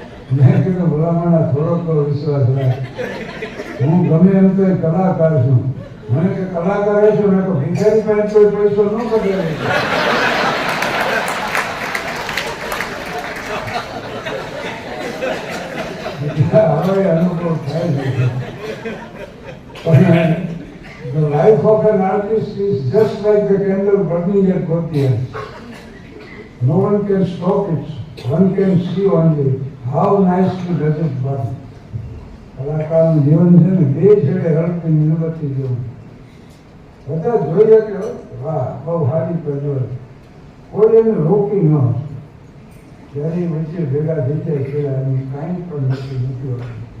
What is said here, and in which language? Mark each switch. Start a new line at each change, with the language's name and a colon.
Gujarati: મેં કીધું ભલામણા થોડોક વિશ્વાસ રાખ. હું ગમે એમ તો કલાકાર છું. મને કે કલાકાર છો ને તો ભિખારી પાસે કોઈ પૈસો ન પકડે. હવે અનુભવ થાય છે.
English: પણ the life of an artist is just like the candle burning at both ends. No one can stop it. One can see only how nicely does it burn.
Gujarati: કલાકારનું જીવન છે ને બે છેડે હળતી મીણબત્તી જેવું. બધા જોઈએ કે વાહ બહુ સારી પ્રજ્વલ, કોઈ એને રોકી ન. જ્યારે વચ્ચે ભેગા થઈ જાય ત્યારે એનું કાંઈ પણ નથી હોતું.